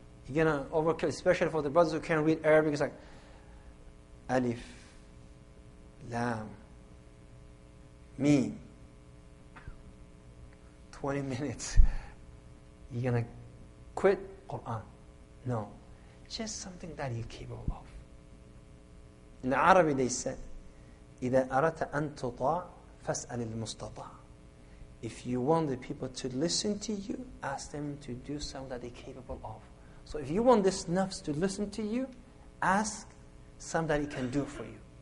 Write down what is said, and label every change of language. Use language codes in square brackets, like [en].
[en] You're going to overkill, especially for the brothers who can't read Arabic. It's like, Alif, Lam, Mim. 20 minutes. You're going to quit Quran. No. Just something that you're capable of. In Arabic they said, [ar] إِذَا أَرَدْتَ أَن تُطَاعَ فَاسْأَلِ الْمُسْتَطَاعَ. [en] If you want the people to listen to you, ask them to do something that they're capable of. So if you want this nafs to listen to you, ask something that it can do for you.